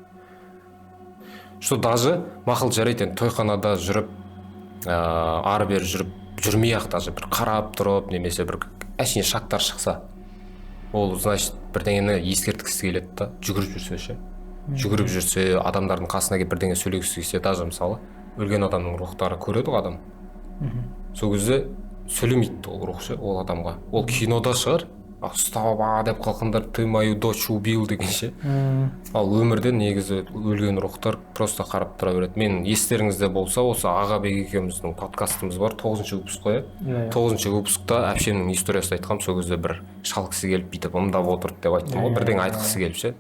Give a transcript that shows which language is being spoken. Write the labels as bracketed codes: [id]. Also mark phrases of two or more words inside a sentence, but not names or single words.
[ru] Что даже [kk] мақұл жарайды, тойханада жүріп, ары бері жүрмей-ақ даже бір қарап тұрып, немесе бір әшейін шақтар шықса, ол, значит, бірдеңені ескерткісі келеді да, жүгіріп жүрсе ше. Жүгіріп жүрсе, адамдардың қасына келіп бірдеңе сөйлегісі келсе, даже мысалы, өлген адамның рухтары көреді ғой адам. Сол кезде сөйлемейді ол рух ше, ол адамға. Ол кинода шығар, ұстап деп қалқындар, [ru] ты мою дочь убил дегенше. [kk] Ал өмірде негізі өлген рухтар просто қарап тұра береді. Мен естеріңізде болса, осы Ағабек екеуміздің подкастымыз бар, 9-шы выпуск қой. 9-шы выпускта әпшемнің историясын айтқам, сол кезде бір шалқысы келіп бүйтіп ымдап отырды деп айттым ғой, бірдеңе айтқысы келіп ше.